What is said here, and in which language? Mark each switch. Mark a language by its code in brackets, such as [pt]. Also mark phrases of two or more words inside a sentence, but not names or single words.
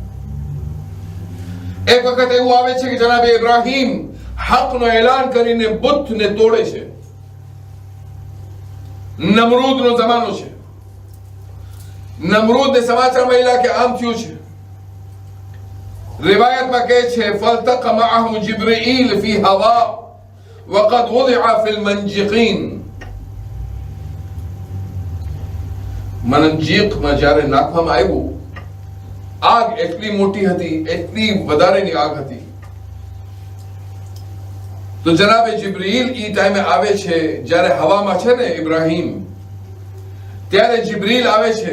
[gu] એક વખત એવું આવે છે કે જનાબે ઇબ્રાહીમ હકનો એલાન કરીને બુતને તોડે છે. નમરૂદનો જમાનો છે. નમરૂદને સમાચાર મળ્યા કે આમ થયું છે. રિવાયતમાં કહે છે [ar] فالتقى معه جبريل في الهواء વقد وضع في المنجقين. [gu] મંજીકમાં જ્યારે નાખવામાં આવ્યું, આગ એટલી મોટી હતી, એટલી વધારેની આગ હતી. તો જનાબે જિબ્રીલ ઈ ટાઈમે આવે છે જ્યારે હવામાં છે ને ઇબ્રાહીમ, ત્યારે જિબ્રીલ આવે છે.